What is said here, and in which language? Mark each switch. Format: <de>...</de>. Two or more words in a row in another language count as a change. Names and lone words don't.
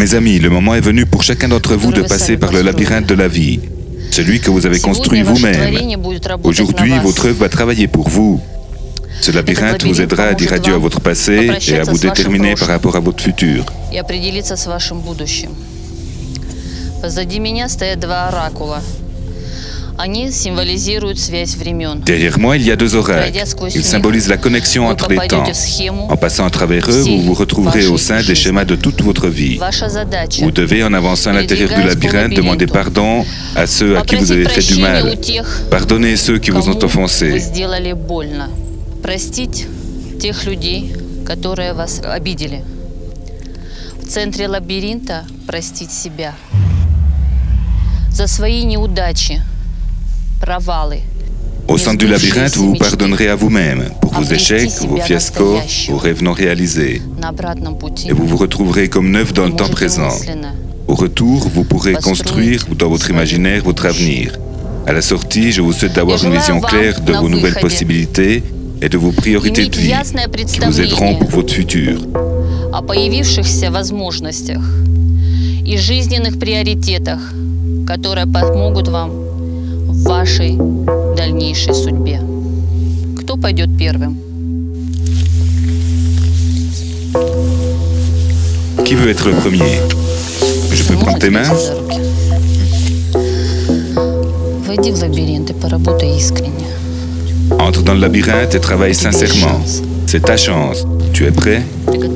<fr>Mes amis, le moment est venu pour chacun d'entre vous de passer par le labyrinthe de la vie, celui que vous avez construit vous-même. Aujourd'hui, votre œuvre va travailler pour vous. Ce labyrinthe vous aidera à dire adieu à votre passé et à vous déterminer par rapport à votre futur.</fr> <ru>И определиться с вашим будущим. Позади меня стоят два оракула. Они символизируют связь времен.</ru> <fr>Derrière moi, il y a deux oracles. Ils symbolisent la connexion entre les temps. En passant à travers eux, vous vous retrouverez au sein des schémas de toute votre vie. Vous devez, en avançant à l'intérieur du labyrinthe, demander pardon à ceux à qui vous avez fait du mal. Pardonnez ceux qui vous ont offensé.</fr> <ru>Простить тех людей, которые вас обидели. В центре лабиринта простить себя за свои неудачи.</ru> <fr>Au centre du labyrinthe, vous vous pardonnerez à vous-même pour vos échecs, vos fiascos, vos rêves non réalisés. Et vous vous retrouverez comme neuf dans le temps présent. Au retour, vous pourrez construire dans votre imaginaire votre avenir. À la sortie, je vous souhaite d'avoir une vision claire de vos nouvelles possibilités et de vos priorités de vie qui vous aideront pour votre futur.</fr> <ru>О появившихся возможностях и жизненных приоритетах, которые помогут вам в вашей дальнейшей судьбе. Кто пойдет первым?</ru> <fr>Qui veut être le premier? Je peux prendre tes mains?</fr> <ru>Войди в лабиринт и поработай искренне.</ru> <fr>Entre dans le labyrinthe et travaille sincèrement. C'est ta chance. Tu es prêt?</fr> <ru>Ты готов?</ru>